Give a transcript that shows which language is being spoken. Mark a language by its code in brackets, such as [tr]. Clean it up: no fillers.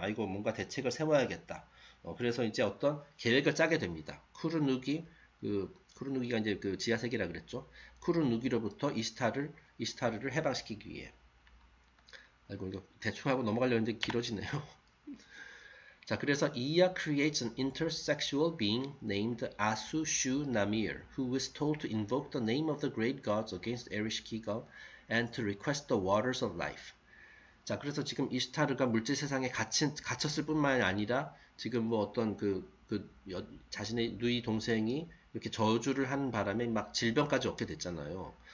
[ko] 아, 이거 뭔가 대책을 세워야겠다. 그래서 이제 어떤 계획을 짜게 됩니다. 쿠르누기가 이제 그 지하 세계라 그랬죠. 쿠르누기로부터 이시타르를 해방시키기 위해. 아이고 이거 대충 하고 넘어가려고 했는데 길어지네요. 자, 그래서 이야 [en] creates an intersexual being named Asu Shu Namir, who was told to invoke the name of the great gods against Ereshkigal and to request the waters of life. [ko] 자, 그래서 지금 이시타르가 물질 세상에 갇혔을 뿐만 아니라 지금 뭐 어떤 자신의 누이 동생이 이렇게 저주를 하는 바람에 막 질병까지 얻게 됐잖아요.